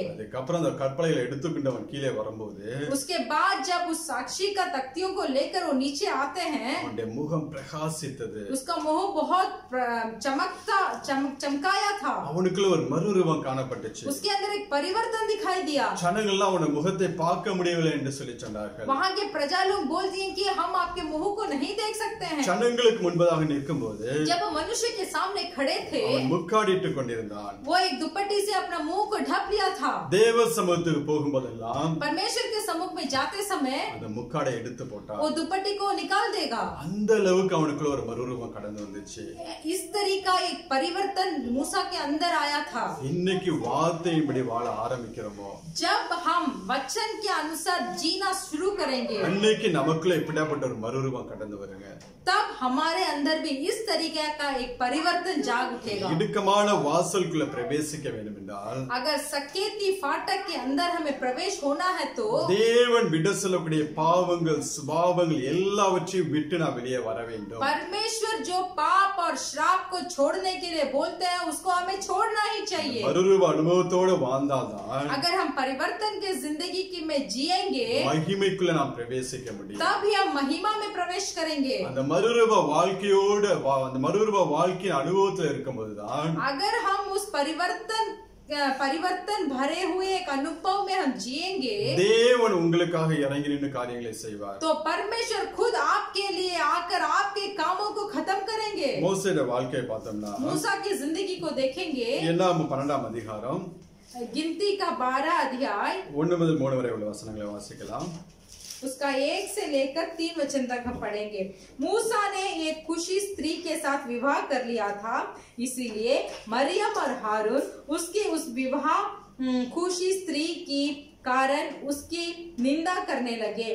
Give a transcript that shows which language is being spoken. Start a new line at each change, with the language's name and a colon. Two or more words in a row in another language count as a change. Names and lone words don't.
Tamil: அதுக்கப்புறம் அந்த கற்பலைகளை எடுத்துக்கொண்டவன் கீழே வரும்போது
Hindi: उसके बाद जब उस साक्षी का तख्तियों को लेकर वो नीचे आते हैं,
Tamil: அவனுடைய முகம் பிரகாசித்தது.
Hindi: उसका मुंह बहुत चमकाया था।
Tamil: அவனுக்குள்ள ஒரு மறுரூபம் காணப்பட்டுச்சு.
Hindi: उसके अंदर एक परिवर्तन दिखाई दिया।
Tamil: ஜனங்கள்லாம் அவனுடைய முகத்தை பார்க்க முடியவில்லை என்று சொல்லி சொன்னார்கள்.
Hindi: वहाँ के प्रजा लोग बोल दिए कि हम आपके मुंह को नहीं देख सकते हैं।
Tamil: ஜனங்களுக்கு முன்பதாக நிற்கும்போது
Hindi: जब वो मनुष्य के सामने खड़े थे,
Tamil: அவன் முக்காடிட்டு கொண்டிருந்தான்.
Hindi: वो एक दुपट्टी से अपना मुंह को ढक लिया था।
Tamil: தேவ சமூகத்துக்கு போகும்போதெல்லாம்
Hindi: परमेश्वर के सम्मुख में जाते समय
Tamil: அந்த முக்காடை எடுத்து போட்டான்.
Hindi: वो दुपट्टी को निकाल देगा।
Tamil: அந்த அளவுக்கு அவனுக்குள்ள ஒரு மறுரூபம் கடந்து வந்துச்சு.
Hindi: इस तरीका एक परिवर्तन मूसा के अंदर आया था।
Tamil: இன்னைக்கு வார்த்தையின்படி வாழ ஆரம்பிக்கிறோமோ,
Hindi: जब हम वचन के अनुसार जीना शुरू करेंगे,
Tamil: அன்னைக்கு நமக்குள்ள இப்படிப்பட்ட ஒரு மறுரூபம் கடந்து வருங்க.
Hindi: तब हमारे अंदर भी इस तरीके का एक परिवर्तन जाग उठेगा।
Tamil: இடுக்கமான வாசலுக்குள்ள பிரவேசிக்க வேண்டும் என்றால்,
Hindi: अगर सकेती फाटक के अंदर हमें प्रवेश होना है तो
Tamil: தேவன் விட சொல்லக்கூடிய பாவங்கள் சுபாவங்கள் எல்லாவற்றையும் விட்டு நான் வெளியே வர வேண்டும்.
Hindi: परमेश्वर जो पाप और श्राप को छोड़ने के लिए बोलते हैं उसको हमें छोड़ना ही चाहिए।
Tamil: மறுரூப அனுபவத்தோட வாழ்ந்தால்தான்
Hindi: अगर हम परिवर्तन के जिंदगी की में जिएंगे
Tamil: மகிமைக்குள்ள நாம் பிரவேசிக்க முடியும்.
Hindi: तभी हम महिमा में प्रवेश करेंगे।
Tamil: அந்த மறுரூப வாழ்க்கையோட அந்த மறுரூப வாழ்க்கையின் அனுபவத்துல இருக்கும்போதுதான்
Hindi: अगर हम उस परिवर्तन भरे हुए एक अनुभव में हम जिएंगे
Tamil: தேவன் உங்களுக்காக இறங்கி நின்று காரியங்களை செய்வார்.
Hindi: तो परमेश्वर खुद आपके लिए आकर आपके कामों को खत्म करेंगे।
Tamil: மோசேயோட வாழ்க்கையை பார்த்தோம்னா
Hindi: मूसा की जिंदगी को देखेंगे,
Tamil: என்னாகும் 12ஆம் அதிகாரம்
Hindi: गिनती का 12 अध्याय
Tamil: 1 முதல் 3 வரை உள்ள வசனங்களை வாசிக்கலாம்.
Hindi: उसका 1 से लेकर 3 वचन तक हम पढ़ेंगे। मूसा ने एक खुशी स्त्री के साथ विवाह कर लिया था, इसीलिए मरियम और हारून उसकी उस विवाह खुशी स्त्री की कारण उसकी निंदा करने लगे।